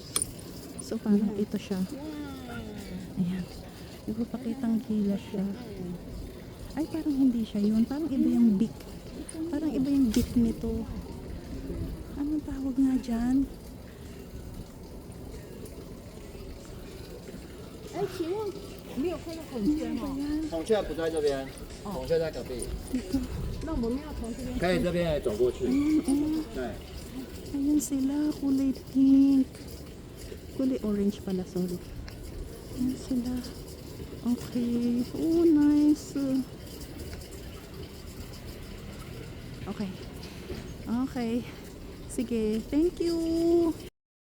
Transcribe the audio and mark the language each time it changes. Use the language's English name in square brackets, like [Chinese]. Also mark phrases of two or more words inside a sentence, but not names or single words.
[Filipino] So, parang ito siya. Ayan. Ipapakitang gila siya. Ay, parang hindi siya yun. Parang iba yung beak. Parang iba yung beak nito. Anong tawag nga dyan? Ay, [Chinese] 请问没有看到孔雀吗？孔雀不在这边，孔雀在隔壁，那我们要从这边。可以这边走过去。对， [Filipino] Ayun sila. Kulay pink. Kulay orange pala, sorry. Ayan sila. [English] Okay. Oh, nice. Okay. Okay. Sige, thank you.